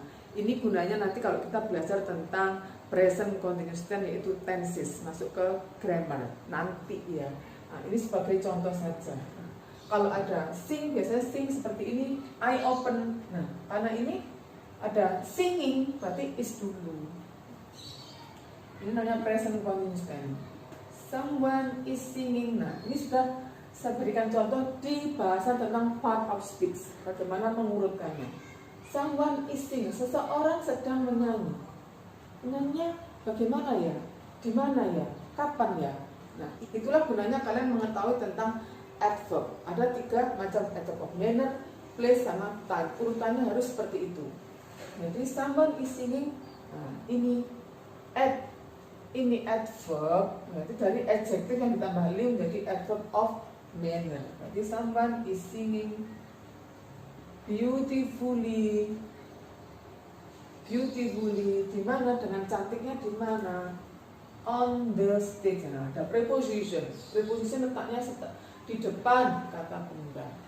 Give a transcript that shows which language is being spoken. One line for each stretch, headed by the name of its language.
Indonesian: Ini gunanya nanti kalau kita belajar tentang present continuous tense, yaitu tenses, masuk ke grammar nanti ya. Ini sebagai contoh saja. Kalau ada sing, biasanya sing seperti ini,
English: I open.
Indonesian: Karena ini ada singing, berarti is dulu. Ini namanya present continuous tense.
English: Someone is singing.
Indonesian: Ini sudah saya berikan contoh di bahasan tentang part of speech, bagaimana mengurutkannya.
English: Someone is singing,
Indonesian: seseorang sedang menyanyi. Menyanyinya bagaimana ya? Di mana ya? Kapan ya? Itulah gunanya kalian mengetahui tentang adverb. Ada 3 macam adverb of manner, place, sama time. Urutannya harus seperti itu.
English: Jadi someone is singing.
Indonesian: Ini adverb. Berarti dari adjective yang ditambah li menjadi adverb of manner.
English: Berarti someone is singing beautifully.
Indonesian: Beautifully, di mana? Dengan cantiknya di mana?
English: On the stage.
Indonesian: Ada preposition. Preposition letaknya di depan kata benda.